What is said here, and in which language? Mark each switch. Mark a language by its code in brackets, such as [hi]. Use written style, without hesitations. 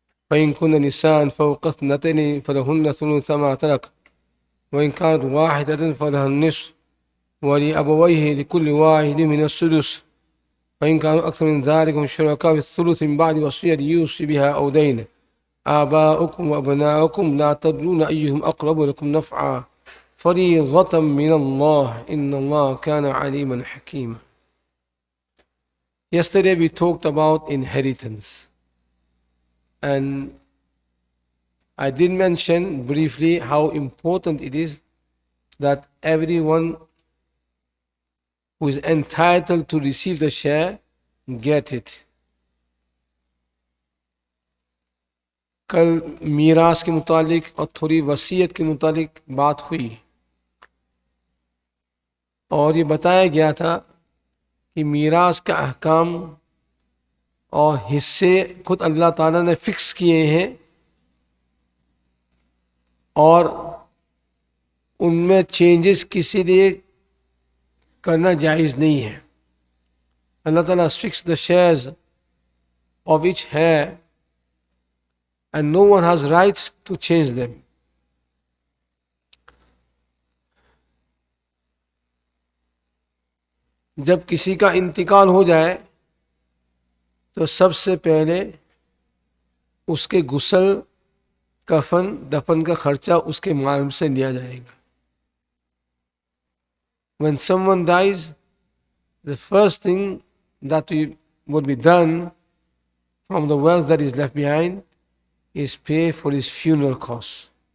[ar] فإن كن نساء فوق اثنتين فلهن ثلث ما ترك وإن كانت واحدة فلها النصف ولأبويه لكل واحد من السدس فإن كانوا أكثر من ذلك هم شركاء في الثلث من بعد وصية يوصي بها أو دين آباؤكم وأبناؤكم لا تدرون أيهم أقرب لكم نفعا فريضة من الله إن الله كان عليما حكيما. [en] Yesterday we talked about inheritance, and I did mention briefly how important it is that everyone who is entitled to receive the share get it. [ur] کل میراث کے متعلق اور تھوڑی وصیت کے متعلق بات ہوئی اور یہ بتایا گیا تھا کہ میراث کا احکام اور حصے خود اللہ تعالیٰ نے فکس کیے ہیں اور ان میں چینجز کسی لیے کرنا جائز نہیں ہے. اللہ تعالیٰ fix [en] the shares of each hair and no one has rights to change them. [ur] جب کسی کا انتقال ہو جائے تو سب سے پہلے اس کے غسل کفن دفن کا خرچہ اس کے مال سے لیا جائے گا. [en] When someone dies, the first thing that would be done from the wealth that is left behind is pay for his funeral costs.